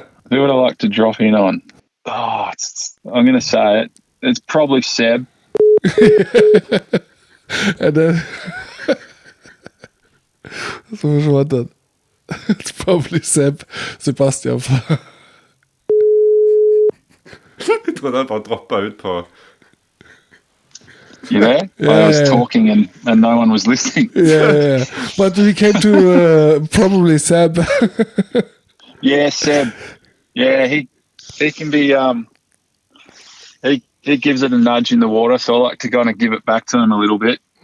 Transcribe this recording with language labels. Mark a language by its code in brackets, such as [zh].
[en] Who would I like to drop in on? Oh, I'm going to say it. It's probably Seb. And then what that? It's probably Sebastian. [no] Jeg trodde han bare droppet ut på... [en] You there? Yeah, I was talking and no one was listening. Yeah. But we came to probably Seb. Yeah, Seb. Yeah, he can be he gives it a nudge in the water, so I like to kind of give it back to him a little bit.